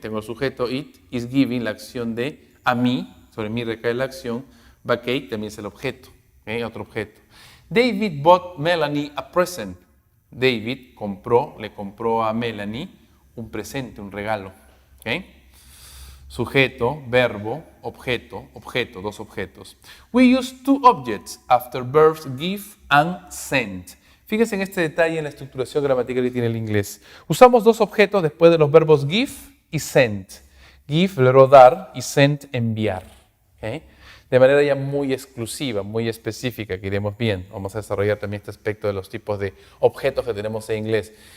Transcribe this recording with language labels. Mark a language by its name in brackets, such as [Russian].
[Spanish] Tengo el sujeto, [English] it is giving, [Spanish] la acción de a mí, sobre mí recae la acción. Backache también es el objeto, ¿okay? Otro objeto. [English] David bought Melanie a present. [Spanish] David le compró a Melanie un presente, un regalo. ¿Okay? Sujeto, verbo, objeto, dos objetos. [English] We use two objects after verbs give and send. [Spanish] Fíjense en este detalle en la estructuración gramatical que tiene el inglés. Usamos dos objetos después de los verbos give y send. Give, verbo dar, y send, enviar. ¿Okay? De manera ya muy exclusiva, muy específica, que iremos bien. Vamos a desarrollar también este aspecto de los tipos de objetos que tenemos en inglés.